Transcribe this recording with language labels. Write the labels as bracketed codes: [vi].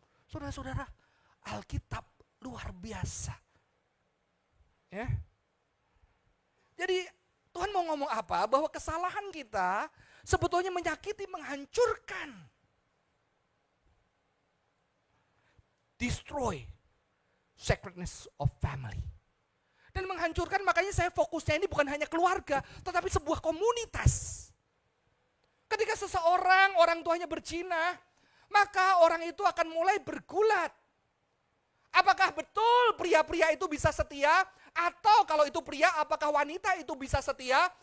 [id] Saudara-saudara, Alkitab luar biasa. Ya. Jadi Tuhan mau ngomong apa? Bahwa kesalahan kita sebetulnya menyakiti, menghancurkan. [en] Destroy sacredness of family. [id] Dan menghancurkan, makanya saya fokusnya ini bukan hanya keluarga, tetapi sebuah komunitas. Ketika seseorang, orang tuanya berzina, maka orang itu akan mulai bergulat. Apakah betul pria-pria itu bisa setia? Atau kalau itu pria, apakah wanita itu bisa setia?